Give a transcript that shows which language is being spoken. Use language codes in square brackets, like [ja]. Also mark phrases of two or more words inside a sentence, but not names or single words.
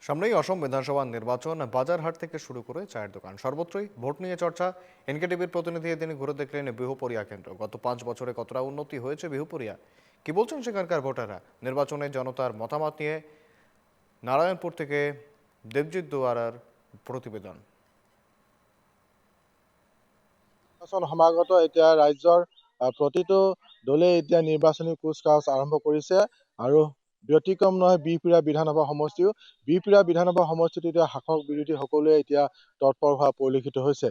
[bn] সামনেই অসম বিধানসভা নির্বাচন, বাজারহাট থেকে শুরু করে চায়ের দোকান সর্বত্রই ভোট নিয়ে চর্চা। এনকেটিভির প্রতিনিধি এদিন ঘুরে দেখলেন বিহুপুরিয়া কেন্দ্র। গত 5 বছরে কতটা উন্নতি হয়েছে বিহুপুরিয়া, কি বলছেন সেখানকার ভোটাররা? নির্বাচনে জনতার মতামত নিয়ে নারায়ণপুর থেকে দেবজিৎ দুয়ারার প্রতিবেদন। [as] নিৰ্বাচন সমাগত এতিয়া ৰাজ্যৰ প্ৰতিটো দলে এতিয়া নিৰ্বাচনী কুচকাৱাজ আৰম্ভ কৰিছে আৰু ব্যতিক্ৰম নহয় বিহপুৰীয়া বিধানসভা সমষ্টিও। বিহপুৰীয়া বিধানসভা সমষ্টিত এতিয়া শাসক বিৰোধী সকলোৱে এতিয়া তৎপৰ হোৱা পৰিলক্ষিত হৈছে।